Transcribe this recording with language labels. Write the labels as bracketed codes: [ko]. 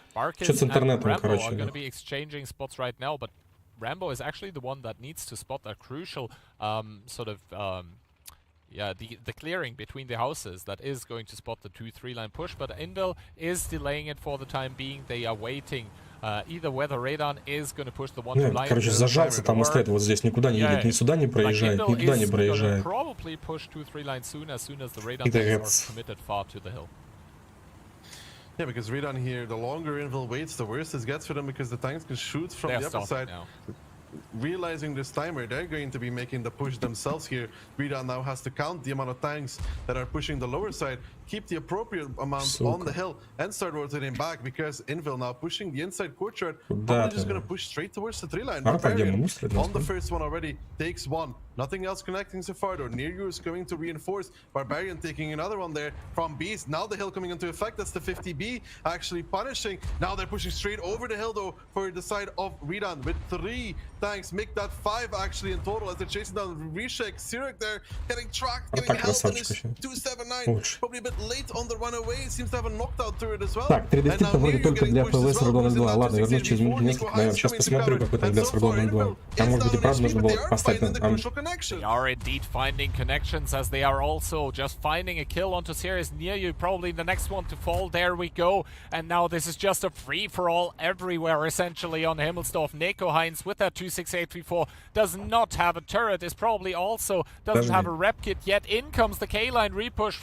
[en] Barkis and Rambo are going to be exchanging spots right now, but Rambo is actually the one that needs to spot that crucial the clearing between the houses that is going to spot the 2-3 line push, but Invil is delaying it for the time being. They are waiting. Either whether Redan is going to push the 1-2 line. [ru] Короче, зажаться там и стоит вот здесь, никуда не едет, ни сюда не проезжает, никуда не проезжает. [en] Probably push 2-3 line soon as the Redan are committed far to the hill. Yeah, because Redan here, the longer Invil waits, the worse it gets for them, because the tanks can shoot from the upper side. Now. Realizing this timer, they're going to be making the push themselves here. Redan now has to count the amount of tanks that are pushing the lower side, keep the appropriate amount on the hill, and start rotating back, because Invil now pushing the inside courtyard. Probably just going to push straight towards the 3 line. Barbarian on the first one already takes one. Nothing else connecting so far though. Near you is going to reinforce. Barbarian taking another one there from Beast. Now the hill coming into effect. That's the 50B actually punishing. Now they're pushing straight over the hill though for the side of Redan with 3 tanks. Make that 5 actually in total as they're chasing down Rishek. Sirak there getting tracked, getting help in his 279. Probably a bit late on the runaway. Seems to have a knocked out turret as well. [ru] Так, 3D-стиль вроде только для ПВС Ранговые 2. Ладно, вернусь через минут несколько, наверное. Сейчас посмотрю, какой там для Ранговые 2. Там, может быть, и правда нужно было поставить на... [en] They are indeed finding connections, as they are also just finding a kill onto Sirius near you, probably the next one to fall. There we go, and now this is just a free-for-all everywhere essentially on Himmelsdorf. Neko Heinz with that 26834 does not have a turret, is probably also doesn't have a rep kit yet. In comes the K-line repush